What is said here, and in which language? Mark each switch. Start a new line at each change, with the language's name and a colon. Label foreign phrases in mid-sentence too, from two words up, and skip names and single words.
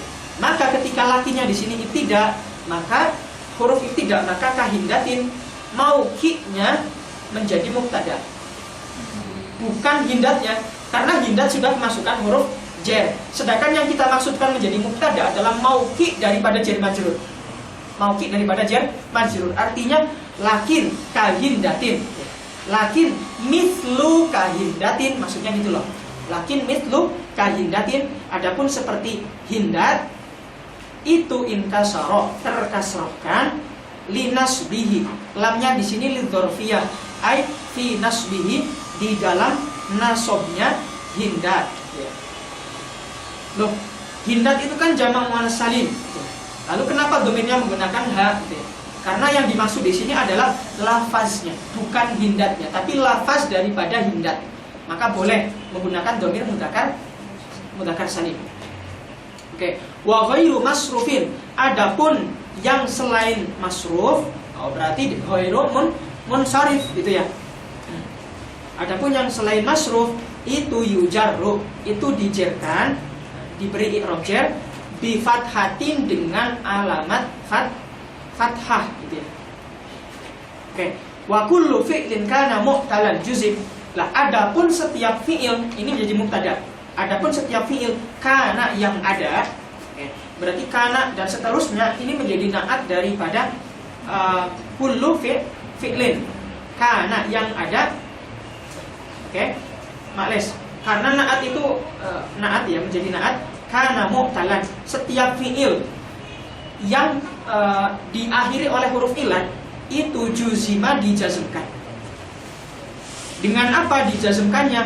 Indonesian: Maka ketika lakinya di sini ibtida, maka huruf ibtida, maka kahindatin mauqi'nya menjadi mubtada. Bukan hindatnya, karena hindat sudah memasukkan huruf jar. Sedangkan yang kita maksudkan menjadi mubtada adalah mauqi' daripada
Arabic: جار مجرور.
Indonesian: Mauqi' daripada
Arabic: جار مجرور.
Indonesian: Artinya
Arabic: لكن كهندات. لكن مثل كهندات,
Indonesian: maksudnya gitu loh.
Arabic: لكن مثل كهندات.
Indonesian: Adapun seperti hindat itu inkasara, terkasrohkan linasbihi. Lamnya di sini
Arabic: للظرفية أي في نصبه,
Indonesian: di dalam nasobnya hindat. Loh, hindat itu kan jamak muannas salim. Lalu kenapa domirnya menggunakan ha? Karena yang dimaksud di sini adalah lafaznya, bukan hindatnya, tapi lafaz daripada hindat. Maka boleh menggunakan domir mudzakkar salim.
Arabic: Oke, وغير مصروف.
Indonesian: Adapun yang selain masruf, oh berarti
Arabic: غير منصرف
Indonesian: gitu ya. Adapun yang selain masruf itu yujarru, itu dijerkan, diberi i'rab jar
Arabic: بفتحة
Indonesian: dengan alamat fathah gitu ya. Oke,
Arabic: وكل فعل كان معتلا جزم.
Indonesian: Lah adapun setiap fi'il ini menjadi mubtada. Adapun setiap fi'il kana yang ada, oke, berarti kana dan seterusnya ini menjadi naat daripada
Arabic: كل فعل.
Indonesian: Kana yang ada. Oke. Makles. Karena naat itu naat ya, menjadi naat karena mu'talan. Setiap fiil yang diakhiri oleh huruf ilat itu juzima dijazmkan. Dengan apa dijazmkannya?